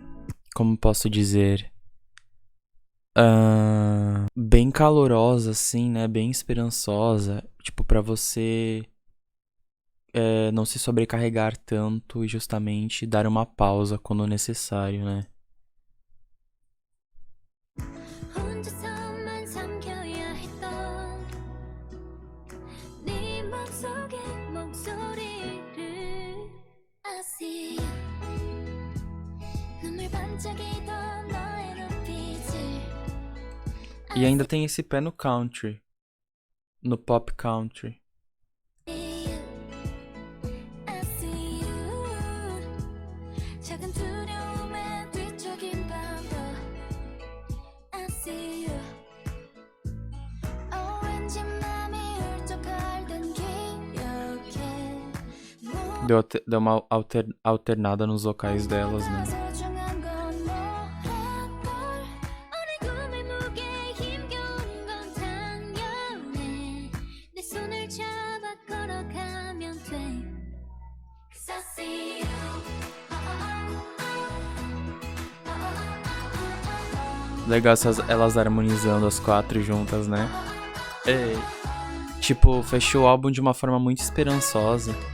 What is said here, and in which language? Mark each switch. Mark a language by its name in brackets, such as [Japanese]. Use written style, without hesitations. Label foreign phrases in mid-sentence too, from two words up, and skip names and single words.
[Portuguese] como posso dizer... bem calorosa, assim, né? Bem esperançosa. Tipo, pra você não se sobrecarregar tanto e justamente dar uma pausa quando necessário, né? [Korean] 혼자서만 삼켜야 했던 네 맘속의 목소리를 [English] I see you [Korean] 눈물 반짝이던 너의 눈빛을 [Portuguese] E ainda tem esse pé no country, no [English] pop country. I see you [Korean] 작은 두려움에 뒤척인 밤도 [English] I see you [Korean] 왠지 맘이 훌쩍 앓던 기억에 [Portuguese] Deu uma alternada nos vocais delas, né? [Korean] 소중한 건 너란걸 어린 꿈의 무게 힘겨운 건 당연해 내 손을 잡아 걸어가면 돼 [English] Cause I see you [Portuguese] Legal elas harmonizando as 4 juntas, né? Tipo, fechou o álbum de uma forma muito esperançosa.